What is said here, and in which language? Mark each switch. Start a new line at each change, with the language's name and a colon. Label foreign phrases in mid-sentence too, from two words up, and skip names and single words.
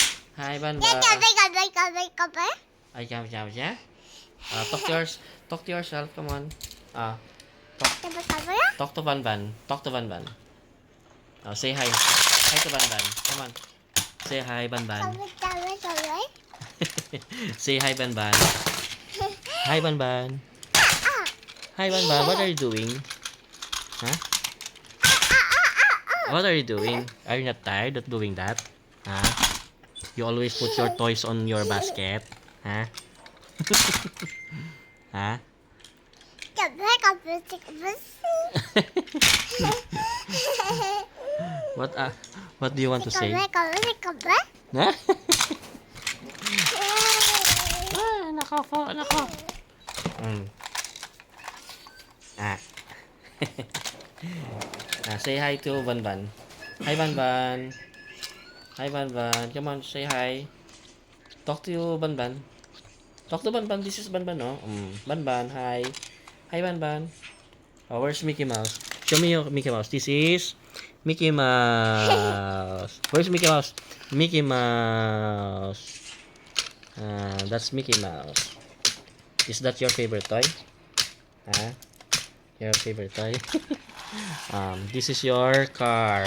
English: Hi, Banban. Ay, jam. Talk to yourself. Come on. Talk to Banban. Talk to Banban. Say hi. Hi to Banban. Come on. Say hi, Banban. Say hi, Banban. Hi, Banban. Hi, Banban. What are you doing? Huh? What are you doing? Are you not tired of doing that? Huh? You always put your toys on your basket? Huh? Huh? What what do you want to say?
Filipino: Huh? Nako po, nako.
English: Ah. Say hi to Banban. Hi, Banban. Hi, Banban. Come on, say hi. Talk to you, Banban. Talk to Banban. This is Banban, no? Banban, hi. Hi, Banban. Where's Mickey Mouse? Show me your Mickey Mouse. This is Mickey Mouse. Where's Mickey Mouse? Mickey Mouse. That's Mickey Mouse. Is that your favorite toy? Huh? Your favorite toy? This is your car.